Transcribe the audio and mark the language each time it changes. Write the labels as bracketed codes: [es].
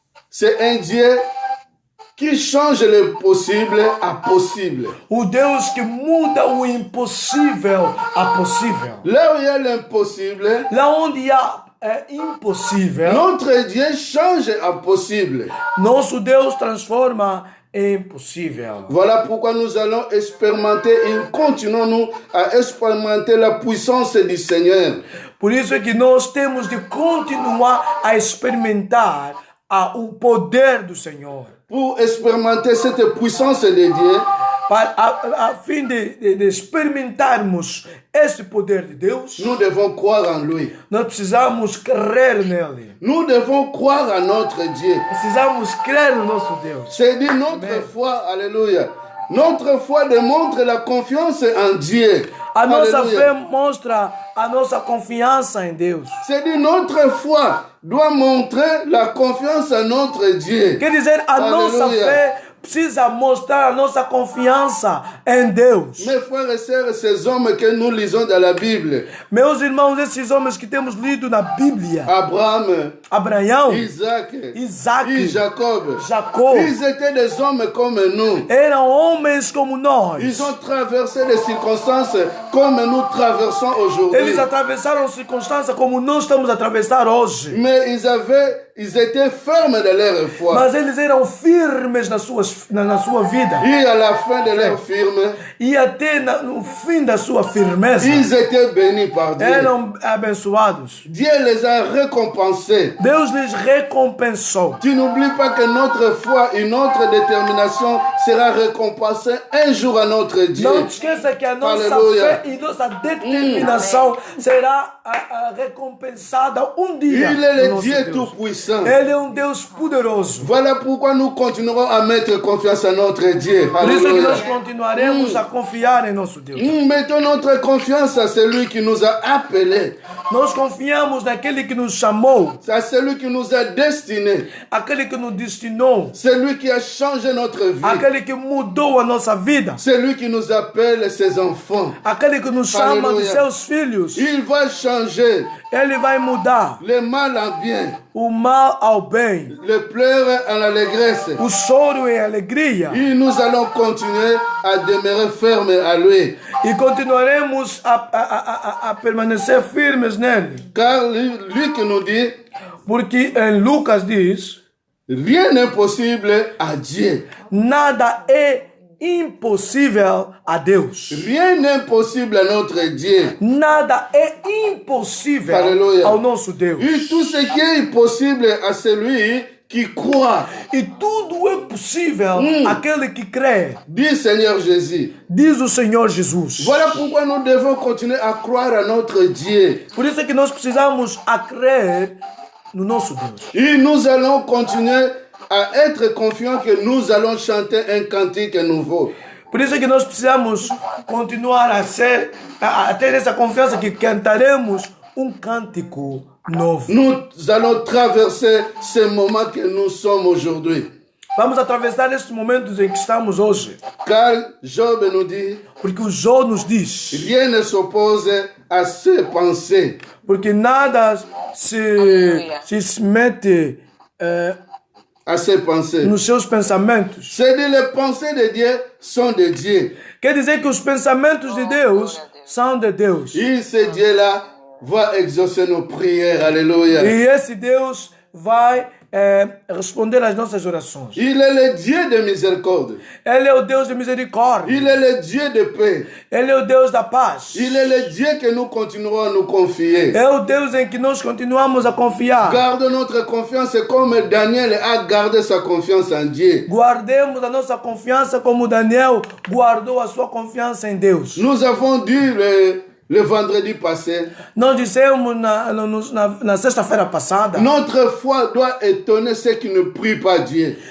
[fr] c'est un Dieu qui change le possible à possible. [pt] O Deus que muda o impossível a possível. [fr] Là où il y a l'impossible, [pt] Lá onde há impossível, [fr] notre Dieu change à possible. [pt] nosso Deus transforma em possível. [fr] Voilà pourquoi nous allons expérimenter et continuons-nous à expérimenter la puissance du Seigneur. [pt] Por isso é que nós temos de continuar a experimentar o poder do Senhor. [fr] Pour expérimenter cette puissance de Dieu, [pt] a fim de experimentarmos esse poder de Deus, [fr] nous devons croire en lui. [pt] nós precisamos crer nele. [fr] Nous devons croire en notre Dieu. [pt] Precisamos crer no nosso Deus. [fr] C'est-à-dire notre foi, alléluia. Notre foi démontre la confiance en Dieu. [pt] A nossa [fr] Alléluia. [pt] fé mostra a nossa confiança em Deus. [fr] C'est-à-dire notre foi doit montrer la confiance en notre Dieu. [pt] Quer dizer, a nossa [fr] Alléluia. [pt] fé precisa mostrar a nossa confiança em Deus. [fr] Mes frères et sœurs, ces hommes que nous lisons dans la Bible, [pt] Meus irmãos, esses homens que temos lido na Bíblia, [fr] Abraham, [pt] Abraão, [fr] Isaac [pt] Isaac, [fr] et Jacob, [pt] Jacó, [fr] ils étaient des hommes comme nous. [pt] eram homens como nós. [fr] Ils ont traversé des circonstances comme nous traversons aujourd'hui. [pt] Eles atravessaram circunstâncias como nós estamos a atravessar hoje. [fr] Mais ils étaient fermes de leur foi. [pt] Mas eles eram firmes na sua vida. [fr] Et à la fin de leur firme, [pt] E até no fim da sua firmeza, [fr] ils étaient bénis par Dieu. [pt] eram abençoados. [fr] Dieu les a récompensés. [pt] Deus lhes recompensou. [fr] Tu n'oublies pas que notre foi et notre détermination sera récompensée un jour à notre Dieu. [pt] Não te esqueça que a nossa Aleluia. fé e nossa determinação será recompensada um dia. [fr] Il est [pt] no [fr] le [pt] nosso [fr] Dieu [pt] Deus. [fr] tout-puissant. [pt] Ele é Deus poderoso. [fr] Voilà pourquoi nous continuerons à mettre confiance en notre Dieu. [pt] Por isso é que [fr] Alléluia. [pt] nós continuaremos a confiar em nosso Deus. [fr] Nous mettons notre confiance à celui qui nous a appelés, [pt] Nós confiamos naquele que nos chamou, [fr] à celui qui nous a destinés, [pt] aquele que nos destinou, [fr] celui qui a changé notre vie, [pt] aquele que mudou a nossa vida, [fr] celui qui nous appelle ses enfants. [pt] aquele que nos chama de Aleluia. seus filhos. [fr] Il va changer [pt] Ele vai mudar [fr] le mal en bien, [pt] o mal ao bem, [fr] le pleur en allégresse. [pt] o choro em alegria. [fr] Et nous allons continuer à demeurer fermes à lui. [pt] E continuaremos a permanecer firmes nele. [fr] Car lui qui nous dit, [pt] Porque em Lucas diz, [fr] rien n'est possible à Dieu. [pt] nada é impossível a Deus. [fr] Rien n'est possible à notre Dieu. [pt] Nada é impossível Aleluia. ao nosso Deus. [fr] Et tout ce qui est possible à celui qui croit. [pt] E tudo é possível àquele que crê, [fr] Dit Seigneur Jésus. [pt] diz o Senhor Jesus. [fr] Voilà pourquoi nous devons continuer à croire à notre Dieu. [pt] Por isso é que nós precisamos a crer no nosso Deus. [fr] Et nous allons continuer à être confiants que nous allons chanter un cantique nouveau. [pt] Por isso é que nós precisamos continuar a ter essa confiança que cantaremos cântico novo. [fr] Nous allons traverser ce moment que nous sommes aujourd'hui. [pt] Vamos atravessar estes momentos em que estamos hoje. [fr] Car Job nous dit, [pt] Porque o Jó nos diz, [fr] rien ne s'oppose à ses pensées. [pt] porque nada se mete [fr] À ses pensées. [pt] nos seus pensamentos. [fr] C'est-à-dire les pensées de Dieu sont de Dieu. [pt] Quer dizer que os pensamentos de Deus são de Deus. [fr] Et ce Dieu-là va exaucer nos prières. Alléluia. [pt] E esse Deus vai responder às nossas orações. [fr] Il est le Dieu de miséricorde. [pt] Ele é o Deus de misericórdia. [fr] Il est le Dieu de paix. [pt] Ele é o Deus da paz. [fr] Il est le Dieu que nous continuerons à nous confier. [pt] É o Deus em que nós continuamos a confiar. [fr] Garde notre confiance comme Daniel a gardé sa confiance en Dieu. [pt] Guardemos a nossa confiança como Daniel guardou a sua confiança em Deus. [fr] Nous avons dit le vendredi passé, [pt] Nós dissemos na sexta-feira passada, [fr] notre foi doit étonner ceux qui ne prient pas Dieu.